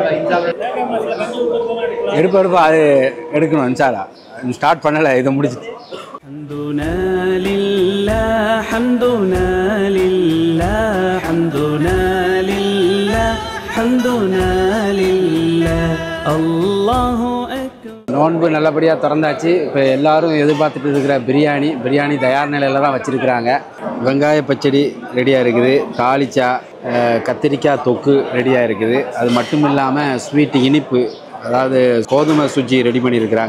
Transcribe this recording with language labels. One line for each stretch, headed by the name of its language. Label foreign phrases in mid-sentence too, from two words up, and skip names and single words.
Tamil: எடுப்பா அது எடுக்கணும் இன்ஷால்லா. ஸ்டார்ட் பண்ணலை, இதை முடிச்சுட்டு.
Arabic: حمدنا لله حمدنا لله حمدنا لله حمدنا لله الله أكبر.
Tamil: நோன்பு நல்லபடியாக திறந்தாச்சு. இப்போ எல்லாரும் எதிர்பார்த்துட்டு இருக்கிற பிரியாணி தயார் நிலையில் தான் வச்சுருக்கிறாங்க. வெங்காய பச்சடி ரெடியாக இருக்குது, தாளிச்சா, கத்திரிக்காய் தொக்கு ரெடியாக இருக்குது. அது மட்டும் இல்லாமல் ஸ்வீட் இனிப்பு, அதாவது கோதுமை சுஜி ரெடி பண்ணியிருக்கிறாங்க.